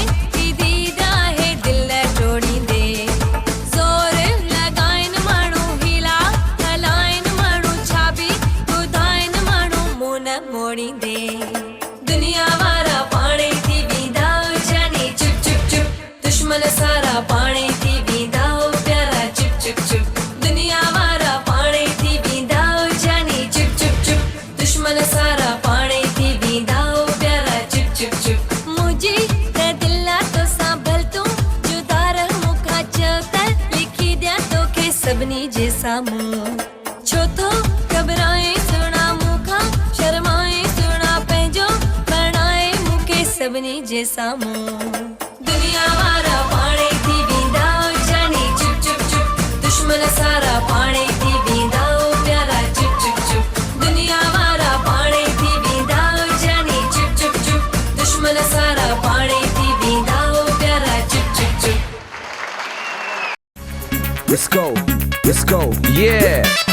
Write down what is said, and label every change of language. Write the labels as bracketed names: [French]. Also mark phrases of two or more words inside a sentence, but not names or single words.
[Sindhi] दीद आहे दिल टोड़ींदे ज़ोर लॻाइनि माण्हू हीला हलाइनि माण्हू छा बि ॿुधाइनि माण्हू मुंहुं न मोड़ींदे दुनिया वारा पाणे थी वेंदा जानी चुप चुप चुप दुश्मन सारा पाणे थी वेंदा प्यारा चुप चुप चुप दुनिया वारा पाणे थी वेंदा जानी चुप चुप चुप दुश्मन सारा पाणे थी वेंदा प्यारा चुप चुप चुप मुंहिंजी त दिल तो सां भल तूं जुदा रह मूंखां चयो त लिखी ॾियां तोखे सभिनी जे साम्हूं छो थो घबराए सुहिणा मूंखां शर्माए सुहिणा पंहिंजो बणाए मूंखे सभिनी जे साम्हूं दुनिया वारा पाणे थी वेंदा जानी चुप चुप चुप दुश्मन सारा पाणे थी वेंदा प्यारा चुप चुप चुप दुनिया वारा पाणे थी वेंदा जानी चुप चुप चुप दुश्मन सारा पाणे थी वेंदा प्यारा चुप चुप चुप [English] Let's go, yeah.